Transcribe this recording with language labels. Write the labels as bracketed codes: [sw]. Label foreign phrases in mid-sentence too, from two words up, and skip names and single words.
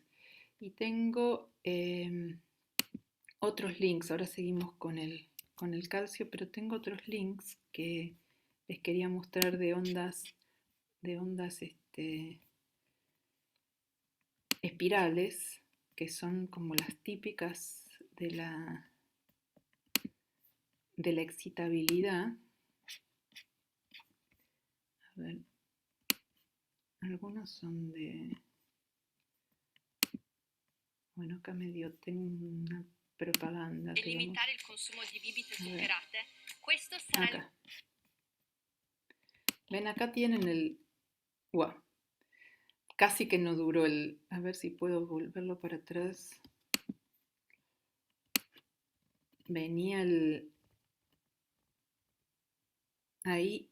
[es] Y tengo otros links, ahora seguimos con el calcio, pero tengo otros links que les quería mostrar de ondas espirales, que son como las típicas de la excitabilidad. A ver, algunos son de... Bueno, acá tengo una propaganda. [it] E limitare il consumo di bibite zuccherate. Questo sarà [es] acá. Ven, acá tienen el... Wow. Casi que no duró el... A ver si puedo volverlo para atrás. Venía el... Ahí.